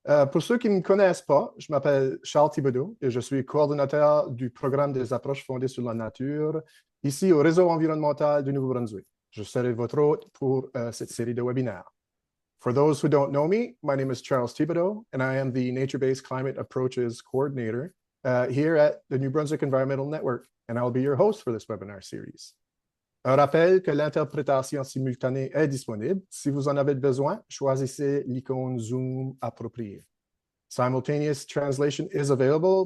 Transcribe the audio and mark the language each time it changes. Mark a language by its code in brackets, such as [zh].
[fr] Pour ceux qui ne me connaissent pas, je m'appelle Charles Thibodeau et je suis coordonnateur du programme des approches fondées sur la nature ici au réseau environnemental du Nouveau-Brunswick. Je serai votre hôte pour cette série de webinaires. [en] For those who don't know me, my name is Charles Thibodeau and I am the Nature-Based Climate Approaches Coordinator here at the New Brunswick Environmental Network, and I'll be your host for this webinar series. [fr] Un rappel que l'interprétation simultanée est disponible. Si vous en avez besoin, choisissez l'icône Zoom appropriée. [en] Simultaneous translation is available.